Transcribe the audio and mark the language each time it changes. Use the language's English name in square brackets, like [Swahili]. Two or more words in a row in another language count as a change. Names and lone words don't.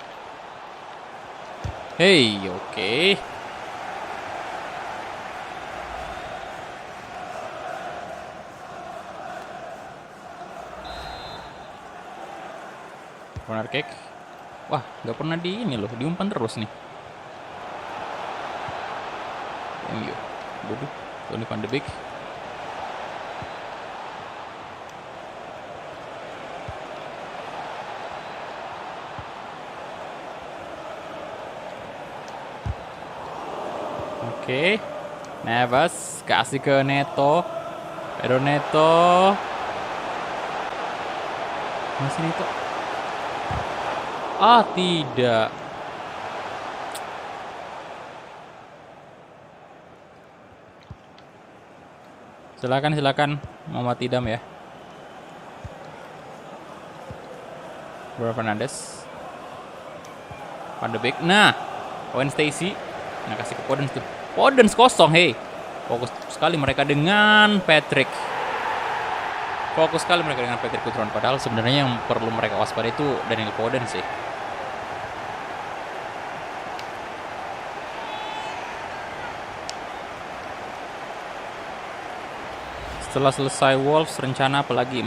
[English] Hey, oke. Corner kick. [Indonesian] Wah, nggak pernah di ini loh, diumpan terus nih. MU. Bodoh. Donny van de Beek. Oke. Neves kasih ke Neto. Pedro Neto. Masih Neto. Ah, tidak. Silakan Muhammad Idam ya. Bruno Fernandes. Van de Beek. Nah, Owen Stacy. Nah, kasih ke Podence tuh. Podence kosong, hey. Fokus sekali mereka dengan Patrick Cutrone. Padahal sebenarnya yang perlu mereka waspada itu Daniel Podence sih. Setelah selesai Wolves, rencana apa lagi?